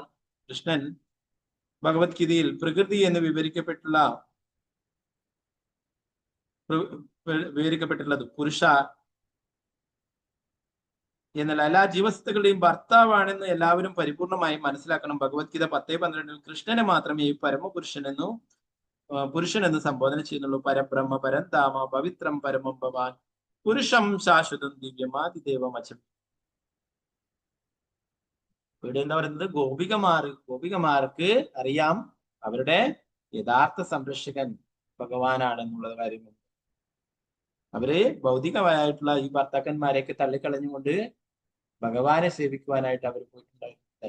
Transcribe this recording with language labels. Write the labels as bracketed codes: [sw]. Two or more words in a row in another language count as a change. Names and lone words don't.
[ml] കൃഷ്ണൻ ഭഗവത്ഗീതയിൽ പ്രകൃതി എന്ന് വിവരിക്കപ്പെട്ടിട്ടുള്ളത് പുരുഷ എന്നാൽ എല്ലാ ജീവസത്തകളുടെയും ഭർത്താവാണെന്ന് എല്ലാവരും പരിപൂർണമായി മനസ്സിലാക്കണം. ഭഗവത്ഗീത 10:12 കൃഷ്ണനെ മാത്രമേ പുരുഷനെന്ന് സംബോധന ചെയ്യുന്നുള്ളൂ. [sa] പരബ്രഹ്മ പരന്താമ പവിത്രം പരമം ഭവാൻ പുരുഷം ശാശ്വതം ദിവ്യമാതിദേവമചം. [ml] ഇവിടെ എന്താ പറയുന്നത്? ഗോപികമാർക്ക് അറിയാം അവരുടെ യഥാർത്ഥ സംരക്ഷകൻ ഭഗവാനാണെന്നുള്ള കാര്യം. അവര് ഭൗതികമായിട്ടുള്ള ഈ ഭർത്താക്കന്മാരെയൊക്കെ തള്ളിക്കളഞ്ഞുകൊണ്ട് ഭഗവാനെ സേവിക്കുവാനായിട്ട് അവർ പോയിട്ടുണ്ടായിരുന്നു.